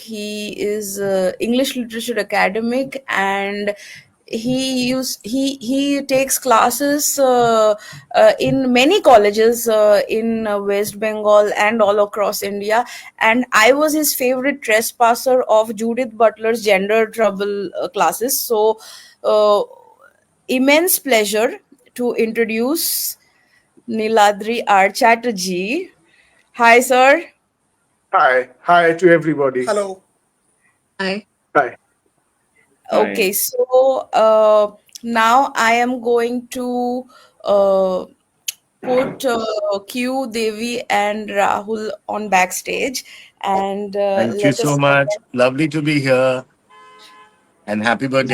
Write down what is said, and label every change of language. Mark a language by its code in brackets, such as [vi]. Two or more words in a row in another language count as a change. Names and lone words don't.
[en] He is English literature academic, and he takes classes in many colleges in West Bengal and all across India. And I was his favorite trespasser of Judith Butler's gender trouble classes. So immense pleasure to introduce Niladri R. Chatterjee. Hi, sir. Hi to everybody. Hello. Hi. Hi. Okay, Hi. so now I am going to uh, put Q, Devi, and Rahul on backstage, and Thank you let so us. much. Lovely to be here. And happy It's